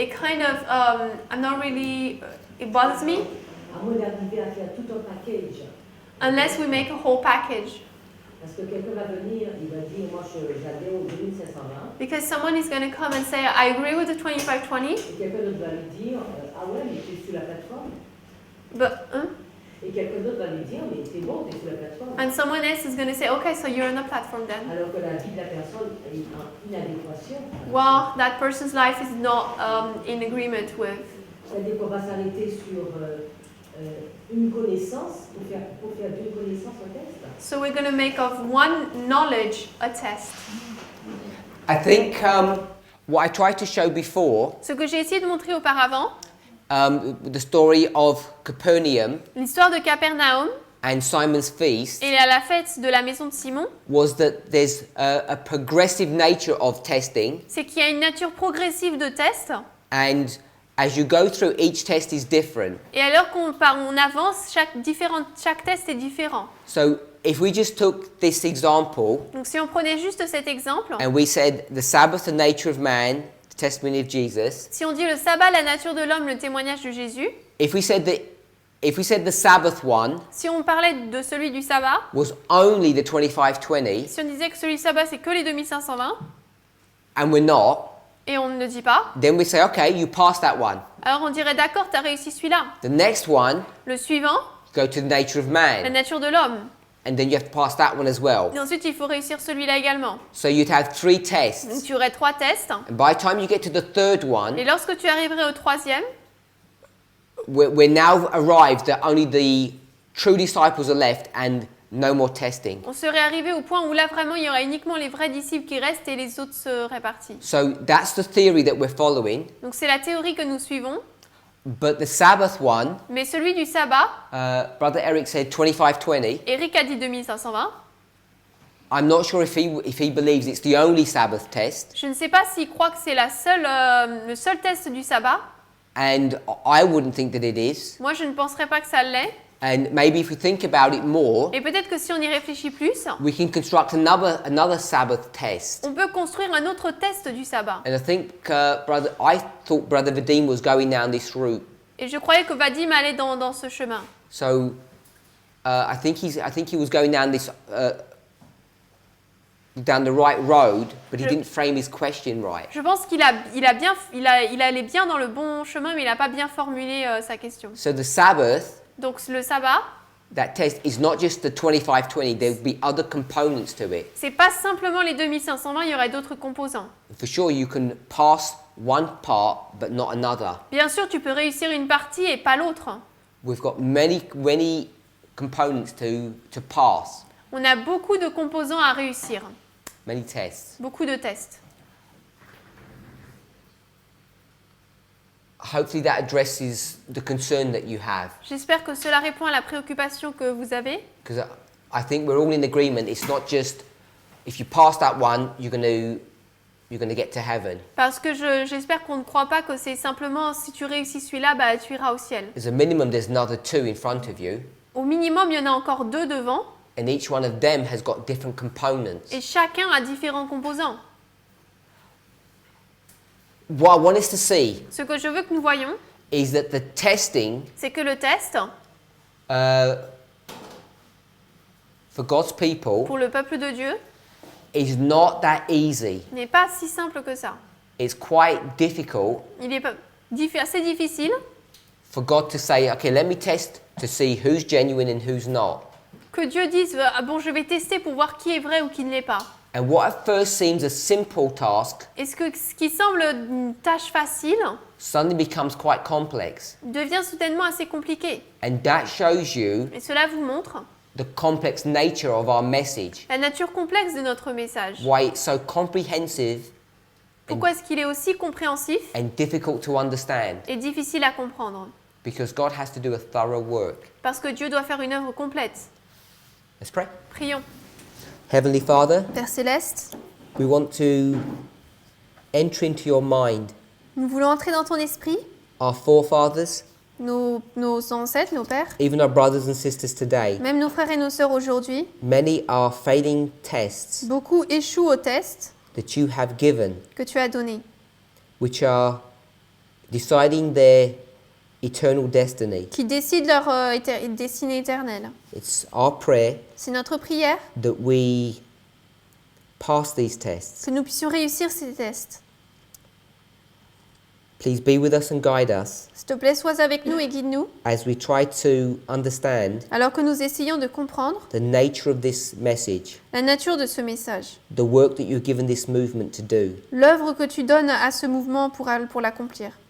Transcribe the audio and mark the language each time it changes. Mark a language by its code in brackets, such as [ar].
[en] it kind of, I'm not really, it bothers me, [fr] À moins d'arriver à faire tout un package. [en] unless we make a whole package. [fr] Parce que quelqu'un va venir, il va dire, moi j'adhère au 2520. [en] Because someone is going to come and say, I agree with the 25-20, [fr] Et quelqu'un d'autre va lui dire, ah ouais, mais tu es sur la plateforme. [en] but, [fr] Et quelqu'un d'autre va lui dire, mais c'est bon, tu es sur la plateforme. [en] and someone else is going to say, okay, so you're on the platform then. [fr] Alors que la vie de la personne est en inadéquation. [en] Well, that person's life is not in agreement with. [fr] C'est-à-dire qu'on va s'arrêter sur une connaissance pour faire d'une connaissance un test. [en] So we're going to make of one knowledge a test. I think what I tried to show before, [fr] Ce que j'ai essayé de montrer auparavant, [en] the story of Capernaum [fr] l'histoire de Capernaum [en] and Simon's feast, [fr] et à la fête de la maison de Simon, [en] was that there's a progressive nature of testing, [fr] c'est qu'il y a une nature progressive de test. [en] and as you go through, each test is different. [fr] Et alors qu'on avance, chaque test est différent. [en] So if we just took this example [fr] Donc si on prenait juste cet exemple, [en] and we said the Sabbath, the nature of man, the testimony of Jesus, [fr] si on dit le sabbat, la nature de l'homme, le témoignage de Jésus, [en] if we said the Sabbath one [fr] si on parlait de celui du sabbat, [en] was only the 25-20, [fr] si on disait que celui du sabbat c'est que les 2520, [en] and we're not, [fr] et on ne le dit pas, [en] then we say, okay, you passed that one. [fr] alors on dirait d'accord, tu as réussi celui-là. [en] The next one, [fr] Le suivant, [en] go to the nature of [fr] la [en] man, [fr] nature de l'homme. [en] and then you have to pass that one as well. [fr] Et ensuite, il faut réussir celui-là également. [en] So you'd have 3 [fr] Donc [en] tests, [fr] tu aurais 3 tests. [en] and by the time you get to the third one, [fr] Et lorsque tu arriverais au troisième, [en] we're now arrived that only the true disciples are left and no more testing. [fr] on serait arrivé au point où là vraiment il y aurait uniquement les vrais disciples qui restent et les autres seraient partis. [en] So that's the theory that we're following. [fr] Donc c'est la théorie que nous suivons. [en] But the Sabbath one, [fr] Mais celui du sabbat, [en] Brother Eric said 25-20. [fr] Eric a dit 2520. [en] I'm not sure if he believes it's the only Sabbath test. [fr] Je ne sais pas s'il croit que c'est le seul test du sabbat. [en] And I wouldn't think that it is. [fr] Moi, je ne penserais pas que ça l'est. [en] And maybe if we think about it more, [fr] Et peut-être que si on y réfléchit plus, [en] we can construct another Sabbath test. [fr] on peut construire un autre test du sabbat. [en] And I thought Brother Vadim was going down this route. [fr] Et je croyais que Vadim allait dans ce chemin. [en] So I think he was going down this down the right road, but he didn't frame his question right. [fr] Je pense qu'il allait bien dans le bon chemin, mais il n'a pas bien formulé sa question. [en] So the Sabbath, [fr] Donc le sabbat, [en] that test, is not just the 25-20. There will be other components to it. [fr] c'est pas simplement les 2520, il y aurait d'autres composants. [en] For sure, you can pass one part, but not another. [fr] Bien sûr, tu peux réussir une partie et pas l'autre. [en] We've got many components to pass, [fr] On a beaucoup de composants à réussir, [en] many tests. [fr] beaucoup de tests. [en] Hopefully that addresses the concern that you have, [fr] J'espère que cela répond à la préoccupation que vous avez. [en] because I think we're all in agreement. It's not just if you pass that one, you're going to get to heaven. [fr] Parce que j'espère qu'on ne croit pas que c'est simplement si tu réussis celui-là, bah, tu iras au ciel. [en] As a minimum, there's another 2 in front of you, [fr] Au minimum, il y en a encore 2 devant [en] and each one of them has got different components. [fr] et chacun a différents composants. [en] What I want us to see [fr] Ce que je veux que nous voyons, [en] is that the testing [fr] c'est que le test, [en] for God's people [fr] pour le peuple de Dieu, [en] is not that easy. [fr] n'est pas si simple que ça. [en] It's quite difficult [fr] Il est assez difficile [en] for God to say, okay, let me test to see who's genuine and who's not. [fr] que Dieu dise ah bon, je vais tester pour voir qui est vrai ou qui ne l'est pas. [en] And what at first seems a simple task [fr] Est-ce que ce qui semble une tâche facile [en] suddenly becomes quite complex. [fr] devient soudainement assez compliqué? [en] And that shows you [fr] Et cela vous montre [en] the complex nature of our message. [fr] la nature complexe de notre message. [en] Why it's so comprehensive [fr] Pourquoi est-ce qu'il est aussi compréhensif [en] and difficult to understand. [fr] et difficile à comprendre? [en] Because God has to do a thorough work. [fr] Parce que Dieu doit faire une œuvre complète. [en] Let's pray. [fr] Prions. [en] Heavenly Father, [fr] Père Céleste, [en] we want to enter into your mind. [fr] nous voulons entrer dans ton esprit, [en] Our forefathers, [fr] nos ancêtres, nos pères, [en] even our brothers and sisters today, [fr] même nos frères et nos sœurs aujourd'hui. [en] many are failing tests [fr] Beaucoup échouent aux tests [en] that you have given, [fr] que tu as donnés, [en] which are deciding their eternal destiny. [fr] qui décident leur destinée éternelle. [en] It's our prayer [fr] C'est notre prière [en] that we pass these tests. [fr] que nous puissions réussir ces tests. [en] Please be with us and guide us [fr] S'il te plaît, sois avec nous et guide-nous, [en] as we try to understand [fr] alors que nous essayons de comprendre [en] the nature of this message, [fr] la nature de ce message, [en] the work that you've given this movement to do. [fr] l'œuvre que tu donnes à ce mouvement pour l'accomplir.